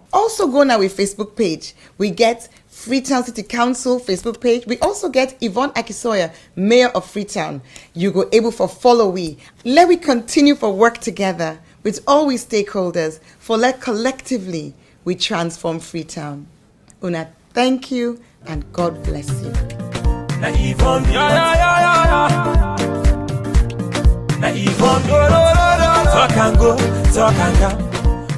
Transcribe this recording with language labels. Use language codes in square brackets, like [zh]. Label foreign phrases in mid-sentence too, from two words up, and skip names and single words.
[kri] Also go now with Facebook page. We get Freetown City Council Facebook page. We also get Yvonne Akisoya, Mayor of Freetown. You go able for follow we. Let we continue for work together with all we stakeholders for let collectively we transform Freetown. Una, thank you and God bless you. Na Yvonne, Na Yvonne, talk and go, talk and come.